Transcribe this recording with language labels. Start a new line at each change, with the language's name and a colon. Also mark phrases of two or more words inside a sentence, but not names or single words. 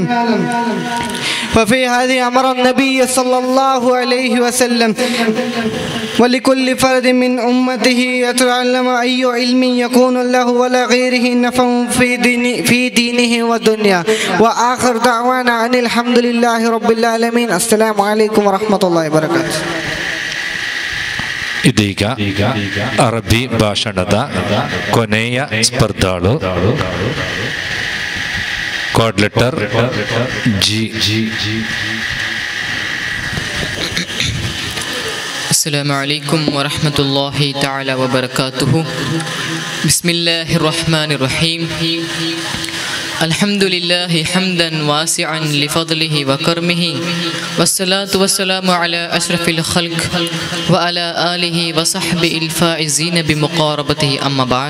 Arabic: وفي هذه أمر النبي صلى الله عليه وسلم ولكل فرد من أمته يتعلم أي علم يكون له ولا غيره نفع في دينه ودنيا. وآخر دعوانا أن الحمد لله رب العالمين. السلام عليكم ورحمة الله وبركاته.
Kannada: ಇದೀಗ ಅರಬ್ಬಿ ಭಾಷಣದ ಕೊನೆಯ ಸ್ಪರ್ಧಾಳು
English: code letter
Kannada: ಜಿ.
Arabic: السلام عليكم ورحمة الله تعالى وبركاته. بسم الله الرحمن الرحيم. الحمد لله حمدا واسعا لفضله وكرمه، والصلاة والسلام على أشرف الخلق وعلى آله وصحبه الفائزين بمقاربته، أما بعد.